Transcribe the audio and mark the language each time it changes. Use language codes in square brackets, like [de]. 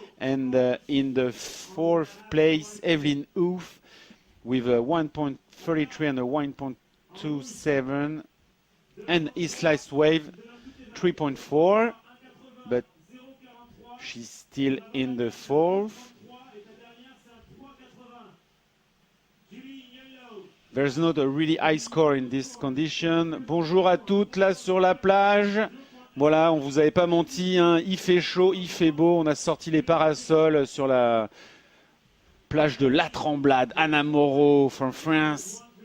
[en] And in the fourth place, Evelyn Oof with a 1.33 and a 1.27. And Islice Wave 3.4, but she's still in the fourth. There's not a really high score in this condition. [fr] Bonjour à toutes là sur la plage. Voilà, on vous avait pas menti, hein. Il fait chaud, il fait beau. On a sorti les parasols sur la plage de La Tremblade. [en] Anna Moreau from France.